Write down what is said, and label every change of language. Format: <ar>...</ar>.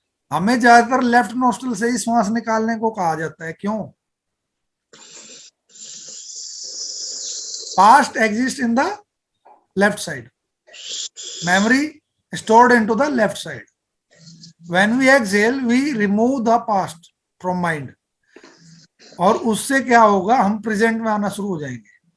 <hi>हमें ज्यादातर left nostril से ही श्वास निकालने को कहा जाता है, क्यों?</hi> <en>Past exists in the left side, memory stored into the left side. When we exhale, we remove the past from mind.</en> <hi>और उससे क्या होगा, हम प्रेजेंट में आना शुरू हो जाएंगे।</hi>